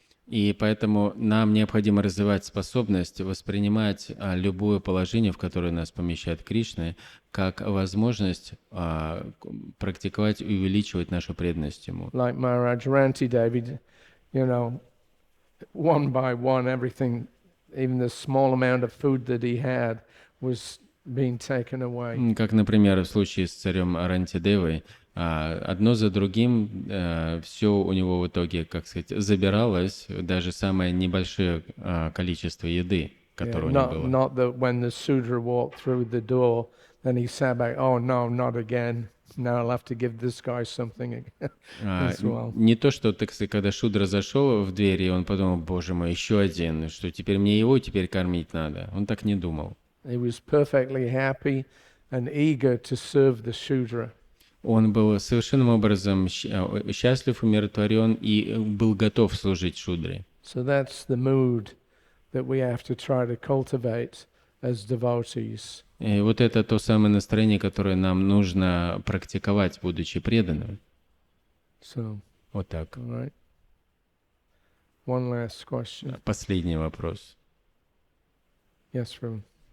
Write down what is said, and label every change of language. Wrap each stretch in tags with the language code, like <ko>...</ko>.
<ru>И поэтому нам необходимо развивать способность воспринимать любое положение, в которое нас помещает Кришна, как возможность практиковать и увеличивать нашу преданность Ему.</ru> <en>Like Maharaj Ranti Devi, you know, one by one, everything, even the small amount of food that he had was being taken away.</en> <ru>Как, например, в случае с царем Арантидевой, одно за другим все у него в итоге, как сказать, забиралось, даже самое небольшое количество еды, которое у него было.</ru> <en>Not that when the Sudra walked through the door, then he sat back, oh no, not again. Now I'll have to give this guy something as well.</en> <ru>Не то, что, так сказать, когда Шудра зашел в дверь, и он подумал, боже мой, еще один, что теперь мне его теперь кормить надо. Он так не думал.</ru> <en>He was perfectly happy and eager to serve the Shudra.</en> <ru>Он был совершенным образом счастлив, умиротворен и был готов служить Шудре.</ru> <en>So that's the mood that we have to try to cultivate as devotees.</en> <ru>И вот это то самое настроение, которое нам нужно практиковать, будучи преданным.</ru> <en>So,</en> <ru>Вот так.</ru> <en>all right. One last question.</en> <ru>Последний вопрос.</ru> <en>Yes, Ruben.</en>